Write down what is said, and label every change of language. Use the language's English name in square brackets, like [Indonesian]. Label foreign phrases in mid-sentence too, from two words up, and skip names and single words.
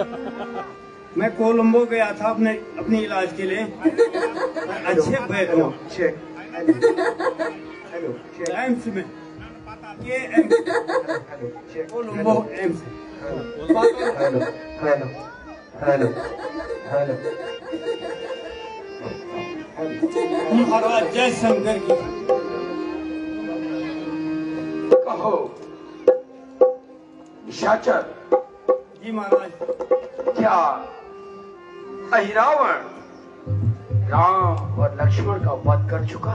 [Hindi] मैं कोलंबो गया था अपने इलाज के लिए, अच्छे पैर [English] Hello, check. Hello, check. [Hindi] एम्स में, ये एम्स [English] Hello, check. [Hindi] कोलंबो एम्स। [English] Hello. Hello. Hello. Hello. [Hindi] महाराज जय शंकर की। कहो निशाचर, जी महाराज। क्या अहिरावण राम और लक्ष्मण का वध कर चुका?